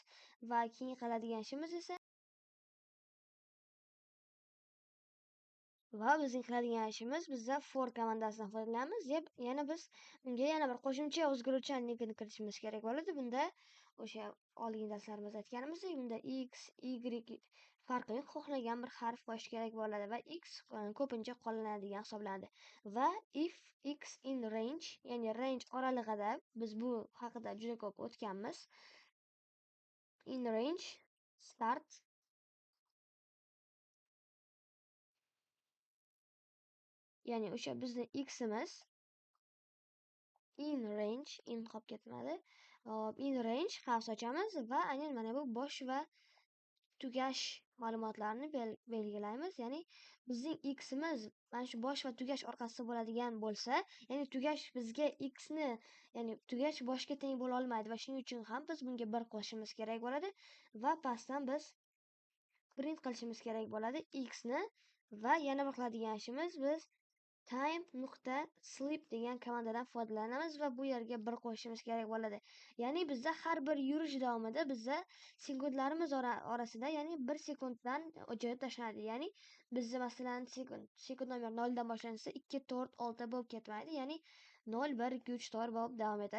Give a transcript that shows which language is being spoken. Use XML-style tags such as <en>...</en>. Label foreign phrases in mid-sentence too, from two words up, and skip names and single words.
<uz>Va keyin qiladigan ishimiz esa bizda for komandasidan foydalanamiz. Yana biz unga yana bir qo'shimcha o'zgaruvchan linkini kiritishimiz kerak bo'ladi. Bunda o'sha oldingi darslarimizda aytganimizdek, bunda x, y farqi yo'q, xohlagan bir harf qo'yish kerak bo'ladi va x ko'pincha qo'llanadigan hisoblanadi.</uz> <en>Va if x in range,</en> <uz>ya'ni range oralig'ida, biz bu haqida juda ko'p o'tganmiz.</uz> <en>In range start,</en> <uz>ya'ni o'sha bizni x'imiz</uz> <en>in range,</en> <uz>in qolib ketmadi.</uz> <en>In range</en> <uz>qavs ochamiz va aynan mana bu bosh va tugash ma'lumotlarini belgilaymiz. Ya'ni bizning x'imiz mana shu bosh va tugash orqasida bo'ladigan bo'lsa, ya'ni tugash bizga x'ni, ya'ni tugash boshga teng bo'la olmaydi va shuning uchun ham biz bunga 1 qo'shishimiz kerak bo'ladi va pastdan biz print qilishimiz kerak bo'ladi x'ni. Va yana bir qiladigan ishimiz biz time.sleep degan komandadan foydalanamiz va bu yerga 1 qo'shishimiz kerak bo'ladi. Ya'ni bizda har bir yurish davomida bizda sekundlarimiz orasida, ya'ni 1 sekunddan o'chirib tashlanadi. Ya'ni bizda masalan sekund nomer 0 dan boshlansa 2, 4, 6 bo'lib ketmaydi. Ya'ni 0, 1, 2, 3, 4 bo'lib davom etadi.</uz>